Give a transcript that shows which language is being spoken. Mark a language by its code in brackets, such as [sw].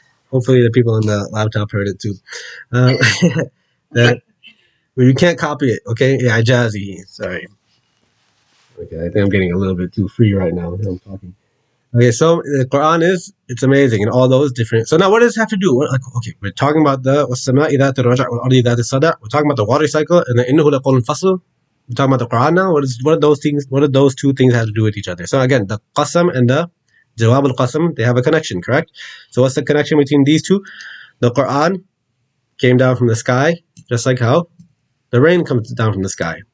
[en] Hopefully the people on the laptop heard it too. That where you can't copy it. Okay, yeah, Jazzy. Sorry. Okay, I think I'm getting a little bit too free right now. I'm talking. Okay, so the Quran it's amazing in all those different. So now what does it have to do? Okay, we're talking about the [ar] وَالسَّمَاءِ ذَاتِ الرَّجْعِ وَالْأَرْضِ ذَاتِ الصَّدْعِ. [en] We're talking about the water cycle, and then [ar] إِنَّهُ لَقَوْلٌ فَصْلٌ. [en] We're talking about the Quran now. What are those things? What do those two things have to do with each other? So again, the Qasam and the Jawab al-Qasam, they have a connection, correct? So what's the connection between these two? The Quran came down from the sky, just like how the rain comes down from the sky.